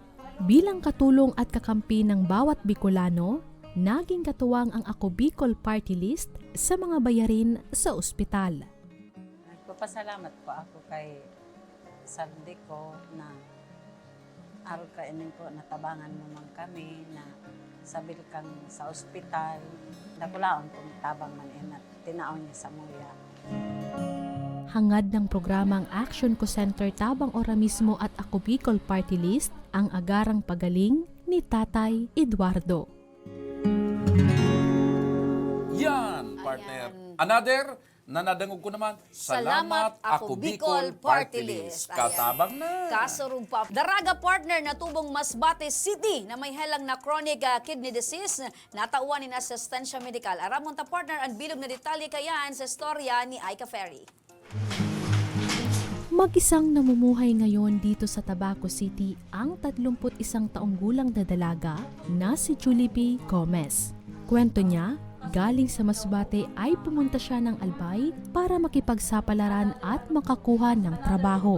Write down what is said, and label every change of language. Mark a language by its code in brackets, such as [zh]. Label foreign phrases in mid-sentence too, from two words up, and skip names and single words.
[tl] Bilang katulong at kakampi ng bawat Bicolano, naging katuwang ang Ako Bicol Party List sa mga bayarin sa ospital. [bik] Nagpapasalamat po ako kay Saldi ko na araw kainin po natabangan mo man kami na sabil kang sa ospital. Nakulaon kung tabang man at tinaon niya sa muya. [tl] Hangad ng programang Action Co Center Tabang Ora mismo at Ako Bicol Party List ang agarang pagaling ni Tatay Eduardo. [bik] Yan, partner. Another, nanadangog ko naman, salamat Ako Bicol Party List. Katabang na. Kasurog pa. Daraga partner na tubong Masbate City na may helang na [en] chronic kidney disease [bik] natauan ni asistansya medikal. Aramon ta partner ang bilog na detalye kayan sa storya ni Aika Ferry. [tl] Mag-isang namumuhay ngayon dito sa Tabaco City ang 31 taong gulang na dalaga na si Julie B. Gomez. Kwento niya, galing sa Masbate ay pumunta siya ng Albay para makipagsapalaran at makakuha ng trabaho.